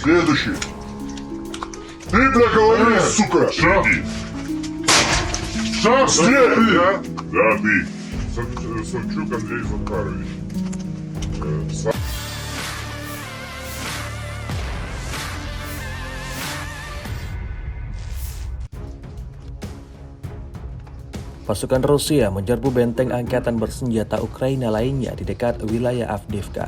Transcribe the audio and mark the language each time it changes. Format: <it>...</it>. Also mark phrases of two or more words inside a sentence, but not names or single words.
<ru>Следующий. Ты, бля, говори, сука! Шаги. Шаг слева! Да? Да, ты. Савчук Андрей Захарович.</ru> <id>Pasukan Rusia menyerbu benteng angkatan bersenjata Ukraina lainnya di dekat wilayah Avdiivka.</id>